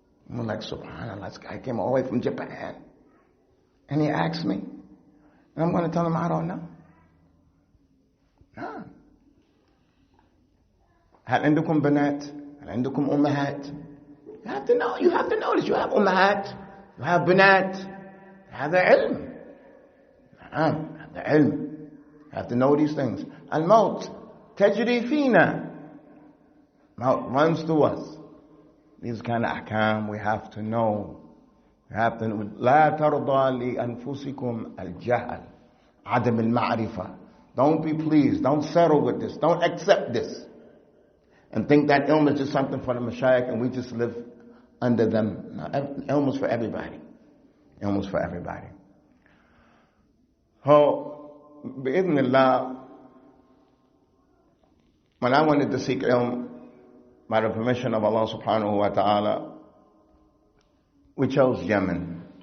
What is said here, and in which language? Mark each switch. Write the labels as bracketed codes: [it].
[en] I'm like, subhanAllah, this guy came all the way from Japan. And he asked me. And I'm going to tell him, I don't know. No. [ar] هل عندكم بنات؟ هل عندكم أمهات؟ [en] You have to know. You have to know this. You have [ar] أمهات. [en] You have [ar] بنات. هذا علم. نعم. هذا علم. [en] have to know these things. [ar] Al-Maut, tajri fina. [en] Maut runs through us. These kind of ahkam we have to know. We have to know. [ar] لا ترضى لأنفسكم الجهل عدم المعرفة. [en] Don't be pleased. Don't settle with this. Don't accept this. And think that ilm is just something for the mashayikh and we just live under them. No, ilm is for everybody. Ilm is for everybody. So, bi'idhnillah, when I wanted to seek ilm, by the permission of Allah subhanahu wa ta'ala, we chose Yemen.